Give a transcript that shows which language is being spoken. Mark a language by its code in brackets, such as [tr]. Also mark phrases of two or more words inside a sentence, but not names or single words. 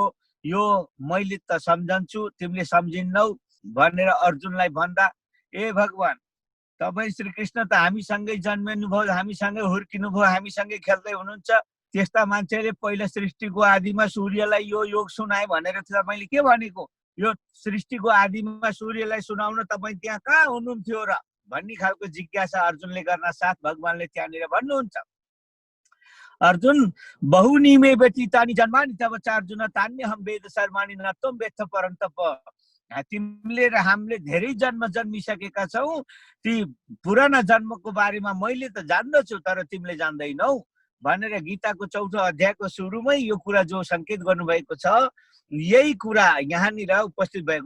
[ne] यो मैले त सम्झन्छु, तिमीले सम्झिन्नौ भनेर अर्जुनलाई भन्दा, ए भगवान, तपाईँ श्रीकृष्ण त हामीसँगै जन्मिनुभयो, हामीसँगै हुर्किनुभयो, हामीसँगै खेल्दै हुनुहुन्छ। त्यस्ता मान्छेले पहिला सृष्टिको आदिमा सूर्यलाई यो योग सुनाए भनेर तपाईँले के भनेको? यो सृष्टिको आदिमा सूर्यलाई सुनाउन तपाईँ त्यहाँ कहाँ हुनुहुन्थ्यो र भन्ने खालको जिज्ञासा अर्जुनले गर्न साथ भगवानले त्यहाँनिर भन्नुहुन्छ। [sa] अर्जुन बहुनिमे व्यतीतानि जन्मानि तव चार्जुन तान्यहं वेद सर्वाणि न त्वं वेत्थ परन्तप। [ne] तिमीले र हामीले धेरै जन्म जन्मिसकेका छौँ। ती पुराना जन्मको बारेमा मैले त जान्दछु, तर तिमीले जान्दैनौ भनेर गीताको 4औं अध्यायको सुरुमै यो कुरा जो संकेत गर्नुभएको छ, यही कुरा यहाँनिर उपस्थित भएको।